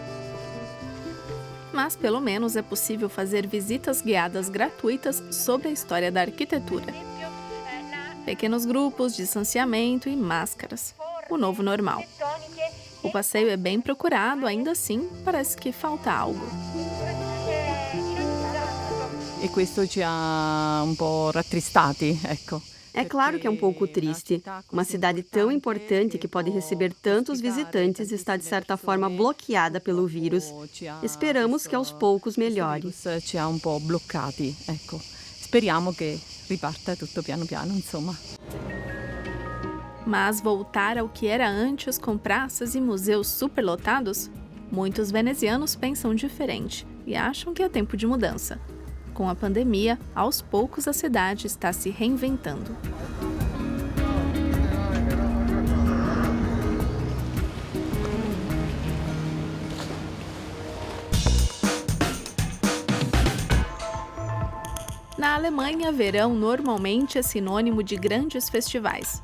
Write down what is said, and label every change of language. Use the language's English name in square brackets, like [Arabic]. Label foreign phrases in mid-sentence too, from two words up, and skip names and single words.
[Portuguese] Mas pelo menos é possível fazer visitas guiadas gratuitas sobre a história da arquitetura. Pequenos grupos, distanciamento e máscaras. O novo normal. O passeio é bem procurado, ainda assim, parece que falta algo. [Italian] E questo ci ha un po' rattristati, ecco. [Portuguese] É claro que é um pouco triste. Uma cidade tão importante que pode receber tantos visitantes está, de certa forma, bloqueada pelo vírus. Esperamos que aos poucos melhore. [Italian] Ci ha un po' bloccati, ecco. Speriamo che riparta tutto piano piano, insomma. [Portuguese] Mas voltar ao que era antes com praças e museus superlotados? Muitos venezianos pensam diferente e acham que é tempo de mudança. Com a pandemia, aos poucos a cidade está se reinventando. Na Alemanha, verão normalmente é sinônimo de grandes festivais.